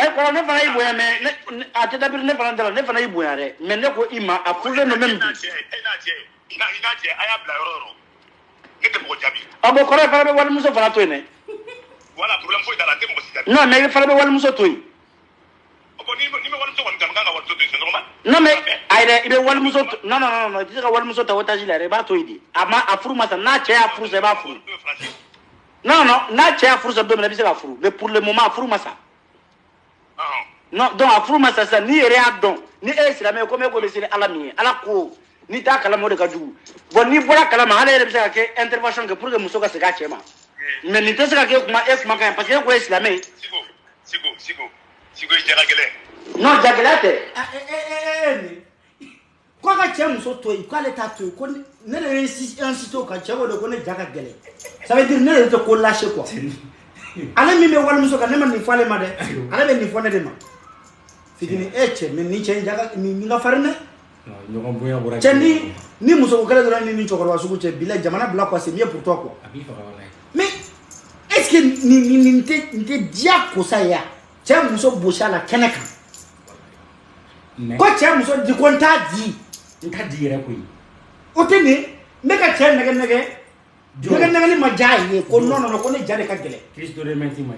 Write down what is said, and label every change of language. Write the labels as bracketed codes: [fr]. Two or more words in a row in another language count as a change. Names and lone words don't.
[bm] ayi kɔrɔ ne fana y'i bonya mais a tɛ dabiri ne fana dala ne fana y'i bonya dɛ mais ne ko i ma a furulen don même bi e n'a cɛ a y'a bila yɔrɔ yɔrɔ ne tɛ mɔgɔ jaabi a bon kɔrɔ fana bɛ walimuso fana to yen dɛ voilà problème foyi t'a la n tɛ mɔgɔ si jaabi non mais i fana bɛ walimuso to yen ni bɛ walimuso kɔni kanu kan ka walimuso to yen [fr] c'est normal [bm] non mais ayi dɛ i bɛ walimuso non i tɛ se ka walimuso ta otage la yɛrɛ i b'a to yen de a furu ma sa n'a cɛ y'a furu sa i b'a furu non n'a cɛ y'a furu sa don min na i bɛ se ka furu mais [fr] pour le moment [bm] a furu ma sa non donc a furu ma sa sisan n'i yɛrɛ y'a dɔn ni e ye silamɛ ye komi e ko bɛ seli ala min ye ala ko n'i t'a kalama o de ka jugu bon n'i bɔra kalama ale yɛrɛ bɛ se ka kɛ intervention kɛ [fr] pour que [bm] muso ka segin a cɛ ma mais nin tɛ se ka kɛ kuma kan ye parce que e ko e ye silamɛ ye Sigo ye jaga gɛlɛn non jagɛlɛya tɛ ko ka cɛ muso to yen k'ale t'a to yen ko ne de ye insisté o kan cɛ ko de ko ne ja ka gɛlɛn [fr] ça veut dire [bm] ne yɛrɛ tɛ ko lâché quoi ale min bɛ walimuso kan ne ma nin fɔ ale ma dɛ ale bɛ nin fɔ ne de ma fitini cɛ mais nin cɛ in jaga nin ka farin dɛ ɲɔgɔn bonya bɔra cɛ ni muso ko kɛlɛ dɔrɔn ni cɛkɔrɔba sugu cɛ bila jamana bila quoi [fr] c'est mieux pour toi quoi mais est-ce est-ce que [bm] nin tɛ diya kosa ya cɛ muso bosi a la kɛnɛ kan ko cɛ muso di ko n t'a di yɛrɛ koyi o tɛ nin ne ka cɛ nɛgɛli ma diya a ye ko non ko ne ja de ka gɛlɛn Kristo de menti mai